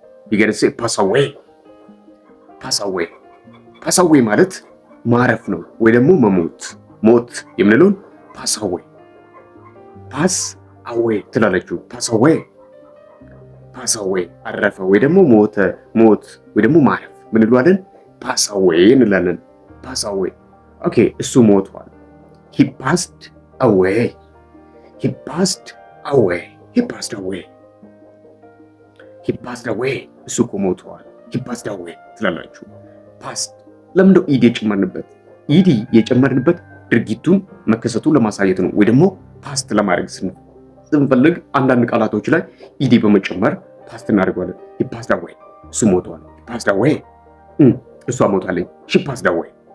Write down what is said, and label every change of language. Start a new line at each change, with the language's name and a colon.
English: you gotta say pass away, pass away, pass away
Amharic: ማለት ማረፍ ነው ወይ ደግሞ መሞት፣ ሞት የምንለውን pass away፣ pass away ትላለችው። pass away፣ pass away አረፈ ወይ ደግሞ ሞተ፣ ሞት ወይ ደግሞ ማረፍ ምን እንለዋለን? pass away እንላለን። pass away ኦኬ እሱ ሞቷል።
English: he passed away, he passed away, he passed away,
Amharic: he passed away እሱ እኮ ሞቷል። he passed away ትላላችሁ። past ለምንድነው ኢዲ የጨመርንበት? ኢዲ የጨመርንበት ድርጊቱን መከሰቱን ለማሳየት ነው ወይ ደግሞ ፓስት ለማድረግ ስንፈልግ አንዳንድ ቃላቶች ላይ ኢዲ በመጨመር ፓስት እናደርገዋለን።
English: he passed away
Amharic: እሱ ሞቷል። he passed away እሷ ሞታለች።
English: she passed away,